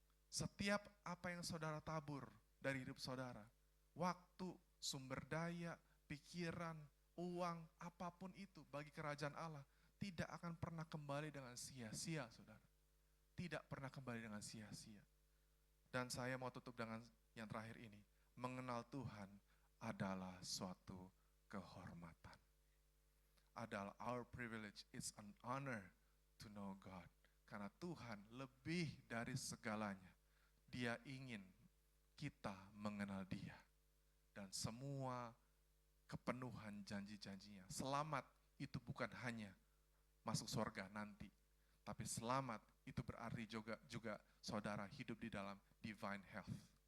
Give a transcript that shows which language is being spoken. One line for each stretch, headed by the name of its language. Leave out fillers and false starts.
Indonesian: Setiap apa yang saudara tabur dari hidup saudara, waktu, sumber daya, pikiran, uang, apapun itu bagi kerajaan Allah, tidak akan pernah kembali dengan sia-sia, saudara. Tidak pernah kembali dengan sia-sia. Dan saya mau tutup dengan yang terakhir ini. Mengenal Tuhan adalah suatu kehormatan. Adalah
English: our privilege, it's an honor to know God.
Indonesian: Karena Tuhan lebih dari segalanya. Dia ingin kita mengenal Dia. Dan semua kepenuhan janji-janjinya. Selamat itu bukan hanya masuk surga nanti. Tapi selamat itu berarti juga saudara hidup di dalam divine health.